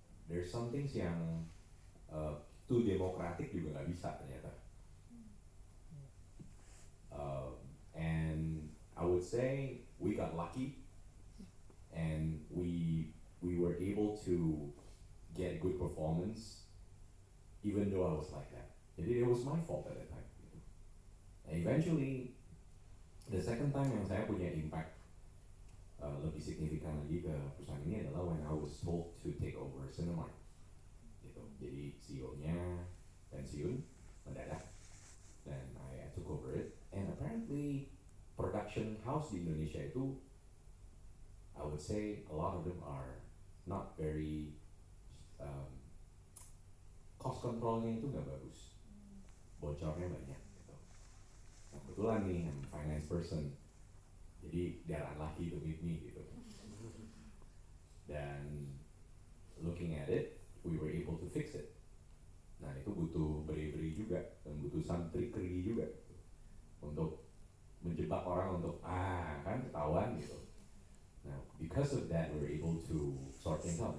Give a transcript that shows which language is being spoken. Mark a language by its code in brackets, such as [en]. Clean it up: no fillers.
[en] There's some things [id] yang too demokratik juga nggak bisa ternyata. [en] And I would say we got lucky, and we were able to get good performance, even though I was like that. It was my fault at that time. And eventually, the second time [id] yang saya punya impact lebih signifikan lagi ke perusahaan ini adalah [en] when I was told to take over Cinemark. Gitu. [id] Jadi CEO-nya pensiun mendadak, dan [en] I took over it. And apparently, production house [id] di Indonesia itu, [en] I would say a lot of them are not very cost [id] controlnya itu nggak bagus, bocornya banyak gitu. Nah, kebetulan nih [en] I'm a finance person, jadi they're unlucky to meet me gitu. Dan looking at it, we were able to fix it. [id] Nah itu butuh bravery juga, dan butuh [en] some trickery [id] juga gitu, untuk menjebak orang untuk kan ketahuan gitu. [en] Nah because of that we were able to sort things out.